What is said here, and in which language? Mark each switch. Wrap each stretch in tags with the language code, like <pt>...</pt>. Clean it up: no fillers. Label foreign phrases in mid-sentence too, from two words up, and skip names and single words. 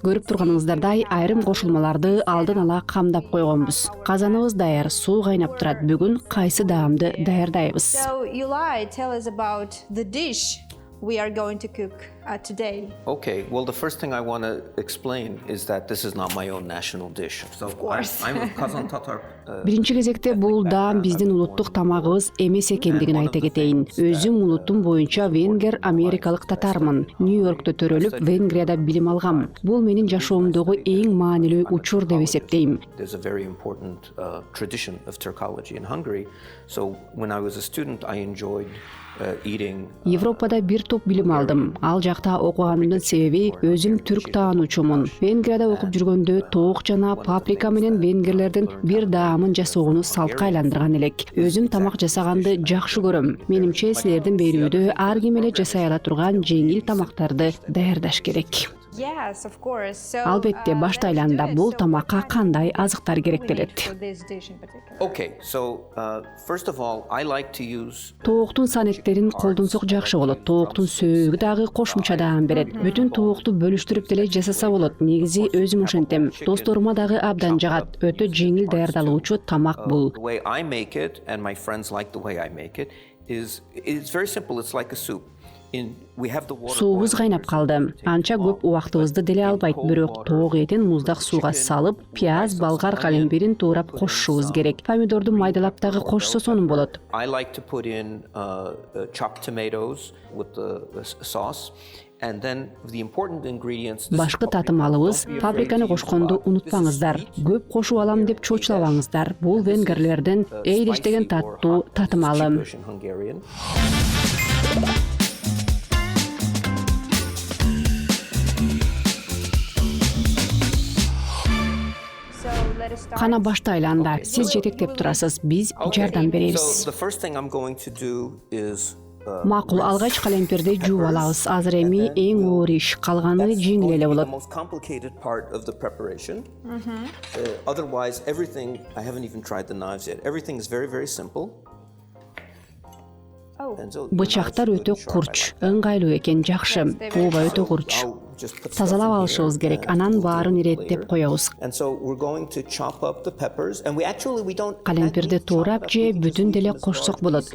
<ky>Көрүп турганыңыздардай айрым кошулмаларды алдын ала камдап койгонбуз. Казаныбыз даяр, суу кайнап турат. Бүгүн кайсы даамды даярдайбыз?</ky> <en>Okay, well, the first thing I want to explain is that this is not my own national dish. So I'm a Kazan Tatar.</en> <ky>Биринчи кезекте бул даам биздин улуттук тамагыбыз эмес экендигин айта кетейин. Өзүм улутум боюнча венгер америкалык татармын. Нью-Йоркто төрөлүп, Венгрияда билим алгам. Бул менин жашоомдогу эң маанилүү учур деп эсептейм.</ky> <en>There's a very important tradition of Turkology in Hungary. So when I was a student, I enjoyed</en> <ky>Европада бир топ билим алдым. Ал жакта окуганымдын себеби өзүм түрк таануучумун. Венгрияда окуп жүргөндө тоок жана паприка менен венгерлердин бир даамын жасоону салтка айландырган элек. Өзүм тамак жасаганды жакшы көрөм. Менимче силердин берүүдө ар ким эле жасай ала турган жеңил тамактарды даярдаш керек. Албетте, баштайланда бул тамакка кандай азыктар керектелет?</ky> <en>Okay, so first of all, I like to use</en> <ky>Тооктун санектерин колдонсок жакшы болот. Тооктун сөөгү дагы кошумча даам берет. Бүтүн тоокту бөлүштүрүп деле жасаса болот. Негизи өзүм ошентем. Досторума дагы абдан жагат. Өтө жеңил даярдалуучу тамак бул.</ky> <en>The way I make it and my friends like the way I make it is it's very simple. It's like a soup.</en> <ky>Суубуз кайнап калды. Анча көп убактыбызды деле албайт, бирок тоок этин муздак сууга салып, пияз, болгар калембирин туурап кошушубуз керек. Помидорду майдалап дагы кошсо сонун болот.</ky> <en>I like to put in chopped tomatoes with the sauce. And then the important ingredients.</en> <ky>Башкы татымалыбыз паприканы кошконду унутпаңыздар. Көп кошуп алам деп чоочулабаңыздар. Бул венгерлердин эйдиш деген таттуу татымалы. Кана баштайланда, сиз жетектеп турасыз, биз жардам беребиз. Макул, алгач калемпирди жууп алабыз. Азыр эми эң оор иш, калганы жеңил эле болот.</ky> <en>Otherwise, everything, I haven't even tried the knives yet. Everything is very, very simple.</en> <ky>Бычактар өтө курч, ыңгайлуу экен, жакшы. Ооба, өтө курч. Тазалап алышыбыз керек, анан баарын иреттеп коебуз. Калемпирди туурап же бүтүн деле кошсок болот.</ky>